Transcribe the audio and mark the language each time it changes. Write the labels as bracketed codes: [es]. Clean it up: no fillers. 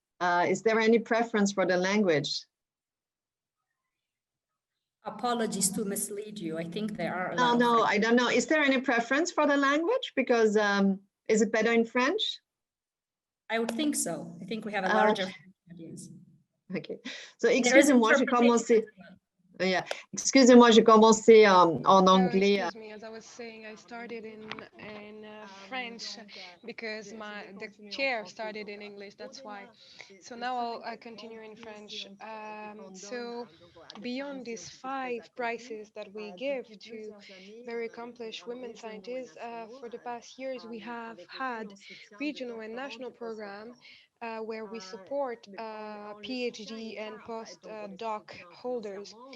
[en] Is there any preference for the language? Apologies to mislead you. I think there are a lot. No, I don't know. Is there any preference for the language? Because is it better in French? I would think so. I think we have a larger audience. Ok. [fr] So, excusez-moi, j'ai commencé. Yeah. Excusez-moi, j'ai commencé en anglais. [en] Excuse me, as I was saying, I started in French because the chair started in English, that's why. So now I'll continue in French. So beyond these 5 prizes that we give to very accomplished women scientists, for the past years we have had regional and national program where we support PhD and postdoc holders.